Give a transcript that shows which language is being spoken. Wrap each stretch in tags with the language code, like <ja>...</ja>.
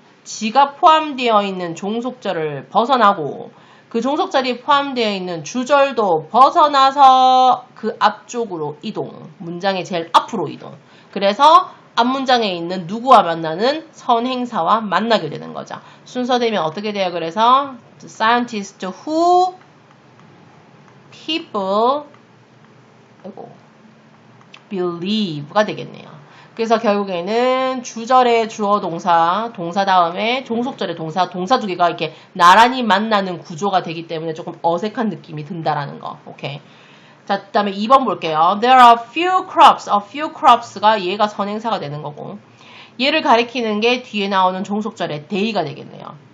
<ko>지가 포함되어 있는 종속절을 벗어나고 그 종속절이 포함되어 있는 주절도 벗어나서 그 앞쪽으로 이동. 문장의 제일 앞으로 이동. 그래서 앞문장에 있는 누구와 만나는 선행사와 만나게 되는 거죠. 순서되면 어떻게 돼요? 그래서</ko> <en>the scientist who people believe가</en> <ko>되겠네요. 그래서 결국에는 주절의 주어 동사, 동사 다음에 종속절의 동사, 동사 두 개가 이렇게 나란히 만나는 구조가 되기 때문에 조금 어색한 느낌이 든다라는 거. 오케이. 자, 그 다음에 2번 볼게요.</ko> <en>There are few crops.</en> <ko>A few crops가 얘가 선행사가 되는 거고 얘를 가리키는 게 뒤에 나오는 종속절의 day가 되겠네요.</ko>